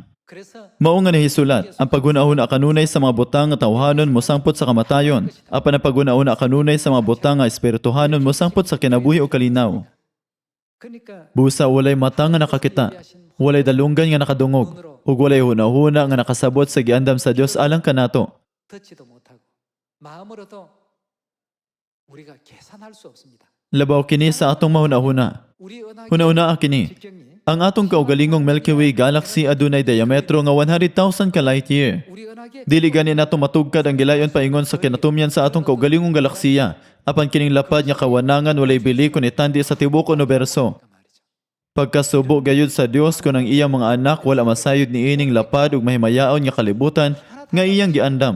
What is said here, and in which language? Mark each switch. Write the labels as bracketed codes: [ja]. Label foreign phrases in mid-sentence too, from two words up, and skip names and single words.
[ceb] Mao nga nahisulat, ang paghuna-huna kanunay sa mga butang nga tawhanon mosangpot sa kamatayon, apan ang paghuna-huna kanunay sa mga butang nga espirituhanon mosangpot sa kinabuhi o kalinaw. Busa walay mata nga nakakita, walay dalunggan nga nakadungog, ug walay hunahuna nga nakasabot sa giandam sa Dios alang kanato. [ko] 듣지도 못하고 마음으로도 우리가 계산할 수 없습니다. [ceb] Labaw kini sa atong mahunahuna. [ko] 우리 은하계 [ceb] Hunahuna kini. [ko] 직경이 [ceb] Ang atong kaugalingong Milky Way galaxy adunay diametro nga 100,000 ka [en] light year. [ko] 우리 은하계 [ceb] Dili gani nato matugkad ang gilayon paingon sa kinatumyan sa atong kaugalingong galaksiya. Apan kining lapad nga kawanangan walay bili kun itandi sa tibuok universo. [ko] 말이죠. [ceb] Pagkasubo gayud sa Dios kun ang iyang mga anak wala masayod ni ining lapad ug mahimayaon nga kalibutan nga iyang giandam.